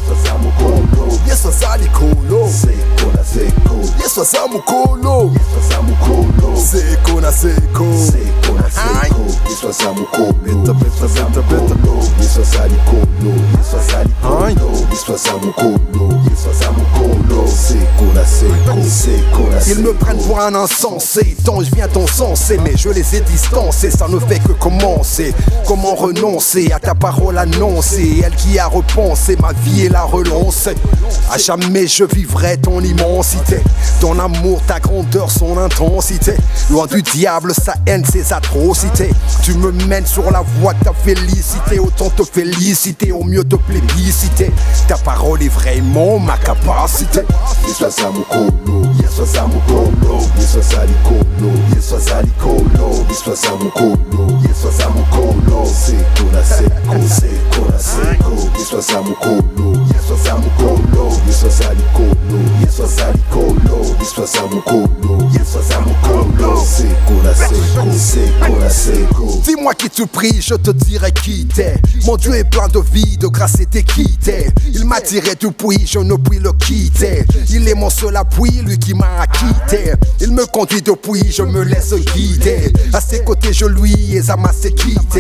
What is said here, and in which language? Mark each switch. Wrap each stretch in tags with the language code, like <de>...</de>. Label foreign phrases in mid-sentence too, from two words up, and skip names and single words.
<ln>Yes, wazalikolo. Yes, wazamukolo. Seko na seko. Yes, wazamukolo. Beta. Yes, wazalikolo. Yes, wazamukolo. Seko na seko.</ln> <fr>Ils me prennent pour un insensé, tant je viens t'encenser, mais je les ai distancés, ça ne fait que commencer. Comment renoncer à ta parole annoncée, elle qui a repensé ma vie et la relancée. À jamais je vivrai ton immensité, ton amour, ta grandeur, son intensité. Loin du diable, sa haine, ses atrocités. Tu me mènes sur la voie de ta félicité, autant te féliciter, au mieux te plébisciter. Ta parole est vraiment ma capacité.</fr> <ln>Yes, wazamukolo. Yes, wazamukolo. Yes, wazalikolo. Yes, wazalikolo. Yes, wazamukolo. Yes, wazamukolo. Seko na seko. Seko na seko. Yes, wazamukolo. Yes, wazamukolo. Yes, wazalikolo. Yes, wazalikolo. Yes, wazamukolo. Yes, wazamukolo. Seko na seko. Seko na seko.</ln> <fr>Dis-moi qui tu pries, je te dirai qui t'es. Mon Dieu est plein de vie, de grâce et d'équité. Il m'a tiré du puits, je ne puis le quitter. Il est mon seul appui, lui qui m'a acquitté. Il me conduit depuis, je me laisse guider. À ses côtés je lui ai amassé quitté.</fr>